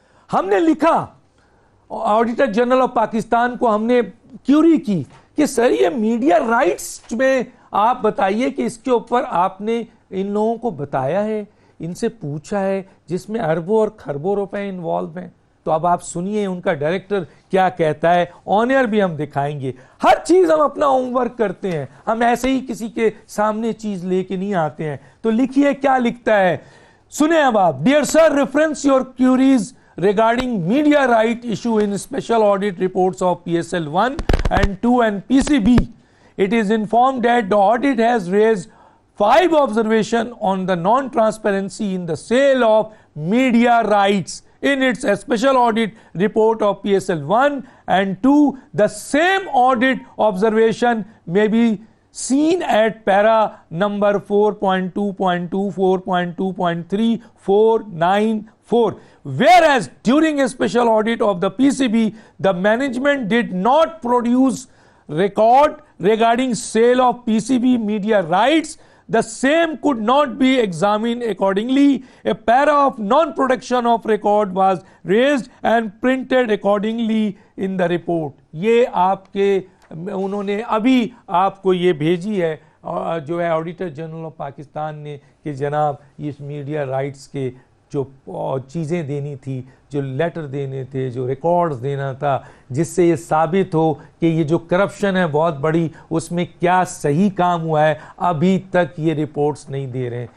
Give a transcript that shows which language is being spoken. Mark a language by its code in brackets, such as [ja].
[hi] हमने लिखा, auditor general of Pakistan को हमने क्यूरी की कि सर ये मीडिया राइट्स में आप बताइए कि इसके ऊपर आपने इन लोगों को बताया है, इनसे पूछा है, जिसमें अरबों और खरबों रुपए इन्वॉल्व हैं। तो अब आप सुनिए उनका डायरेक्टर क्या कहता है। ऑन एयर भी हम दिखाएंगे। हर चीज हम अपना होमवर्क करते हैं, हम ऐसे ही किसी के सामने चीज लेके नहीं आते हैं। तो लिखिए क्या लिखता है, सुने अब आप। [en] Dear sir, reference your queries regarding media right issue in special audit reports of PSL 1 and 2 and PCB. It is informed that the audit has raised 5 observations on the non-transparency in the sale of media rights in its special audit report of PSL 1 and 2. The same audit observation may be seen at para number 4.2.2, 4.2.3, 494. Whereas during a special audit of the PCB, the management did not produce record regarding sale of PCB media rights. The same could not be examined accordingly. A para of non-production of record was raised and printed accordingly in the report. [hi] ये आपके उन्होंने अभी आपको ये भेजी है जो है ऑडिटर जनरल ऑफ पाकिस्तान ने कि जनाब इस मीडिया राइट्स के जो चीज़ें देनी थी, जो लेटर देने थे, जो रिकॉर्ड्स देना था, जिससे ये साबित हो कि ये जो करप्शन है बहुत बड़ी, उसमें क्या सही काम हुआ है, अभी तक ये रिपोर्ट्स नहीं दे रहे हैं।